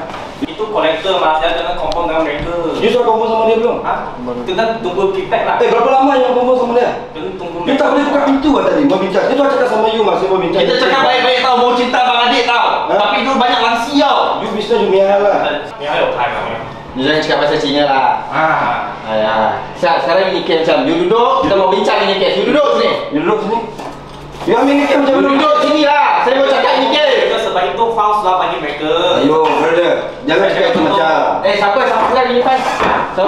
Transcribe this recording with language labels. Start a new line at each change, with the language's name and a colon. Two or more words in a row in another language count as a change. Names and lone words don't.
Malay: Itu kolektor mas, saya kena confirm dengan mereka. You sudah confirm sama dia belum? Ha? Kena tunggu feedback lah. Berapa lama yang confirm sama dia? Kena tunggu You tak boleh buka pintu lah tadi, mau bincang. Dia tu cakap sama you masih mau bincang. Kita cakap baik-baik tau, mau cinta abang adik tau. Tapi dulu banyak langsi tau. You bisnes you miah lah.
Chinese: 你还有拍吗？
Malay: You jangan cakap bahasa Cina lah. Sekarang ini kes macam, you duduk, kita mau bincang ini kes. You duduk sini. You duduk sini. You ambil ni macam You duduk sini lah. Saya mau cakap ini kes. 这个 sebab itu file sudah bagi mereka. Ayo, brother. Jangan cakap itu macam. Siapa lagi ni Fan? Siapa